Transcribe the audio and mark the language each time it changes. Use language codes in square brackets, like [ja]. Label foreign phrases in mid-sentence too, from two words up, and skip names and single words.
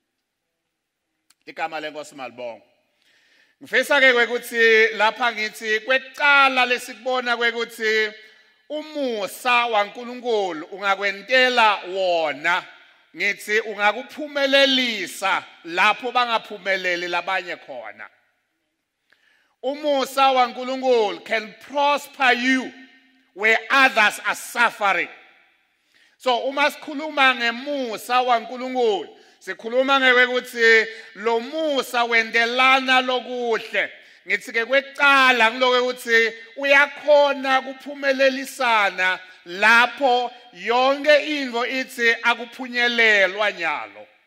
[ss] Igama lenkosi malibonga. Ngifisa ke ukuthi lapha ngithi kwecala lesikubona kwekuthi umusa waNkulunkulu ungakwentela wona ngithi ungakuphumelelisa lapho bangaphumeleli labanye khona. Umusa waNkulunkulu [en] can prosper you where others are suffering. [ss] So uma sikhuluma ngemusa waNkulunkulu sikhuluma ngekuthi lo musa wendelana lokuhle. Ngithi ke kwecala ngiloko ukuthi uyakhona kuphumelelisana lapho yonke into ithi akuphunyelelwa nyalo.